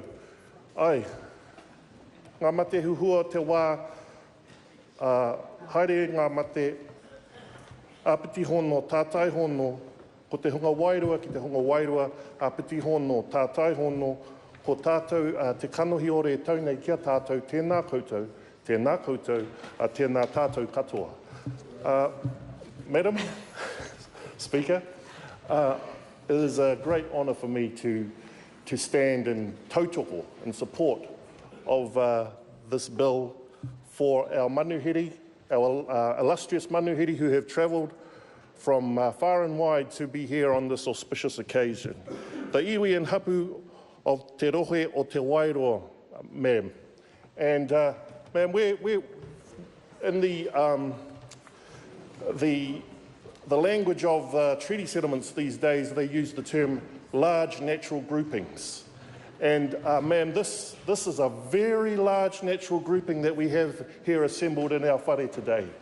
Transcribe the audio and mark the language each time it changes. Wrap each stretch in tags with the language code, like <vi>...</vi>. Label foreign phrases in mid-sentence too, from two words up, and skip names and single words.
<mi>Ai, ngā mate huhua te wā, haere ngā mate āpiti hono, tātai hono, ko te hunga Wairoa ki te hunga Wairoa, āpiti hono, tātai hono, ko tātou te kanohi ore e tau nei kia tātou, tēnā koutou, tēnā tātou katoa.</mi> <en>Madam Speaker, it is a great honour for me to stand in tautoko in support of this bill for our manuhiri, our illustrious manuhiri who have travelled from far and wide to be here on this auspicious occasion.</en> <mi>The Iwi and Hapū of te Rohe o te Wairoa,</mi> <en>ma'am. And ma'am, we're in the language of treaty settlements these days, they use the term large natural groupings. And ma'am, this is a very large natural grouping that we have here assembled in our whare today.</en>